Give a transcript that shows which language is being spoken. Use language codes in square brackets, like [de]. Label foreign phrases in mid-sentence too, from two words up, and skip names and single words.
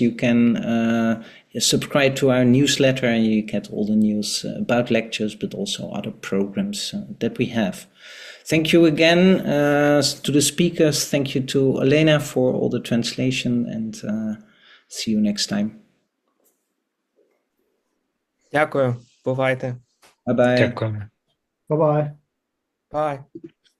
[en] You can subscribe to our newsletter and you get all the news about lectures, but also other programs that we have. Thank you again to the speakers. Thank you to Elena for all the translation, and see you next time. [uk] Дякую. Бувайте. [en] Bye-bye. [uk] Дякую. [en] Bye-bye. Bye.